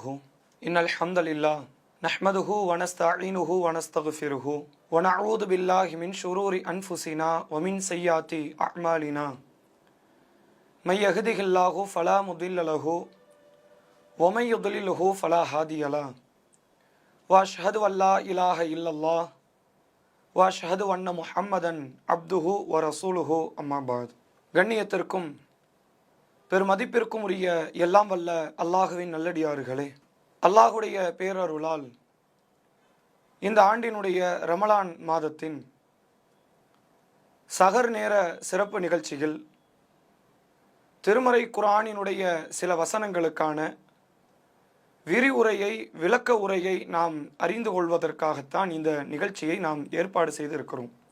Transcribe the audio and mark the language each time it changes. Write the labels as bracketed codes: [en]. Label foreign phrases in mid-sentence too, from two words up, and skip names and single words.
[ar] إن الحمد لله نحمده ونستعينه ونستغفره ونعوذ بالله من شرور أنفسنا ومن سيئات أعمالنا من يهده الله فلا مضل له ومن يضلله فلا هادي له وأشهد أن لا إله إلا الله وأشهد أن محمدا عبده ورسوله أما بعد. [ta] கண்ணியத்திற்கும் பெருமதிப்பிற்கும் உரிய எல்லாம் வல்ல அல்லாஹுவின் நல்லடியார்களே, அல்லாஹுடைய பேரருளால் இந்த ஆண்டினுடைய ரமலான் மாதத்தின் சஹர் நேர சிறப்பு நிகழ்ச்சியில் திருமறை குர்ஆனினுடைய சில வசனங்களுக்கான விரிவுரையை விளக்க உரையை நாம் அறிந்து கொள்வதற்காகத்தான் இந்த நிகழ்ச்சியை நாம் ஏற்பாடு செய்திருக்கிறோம்.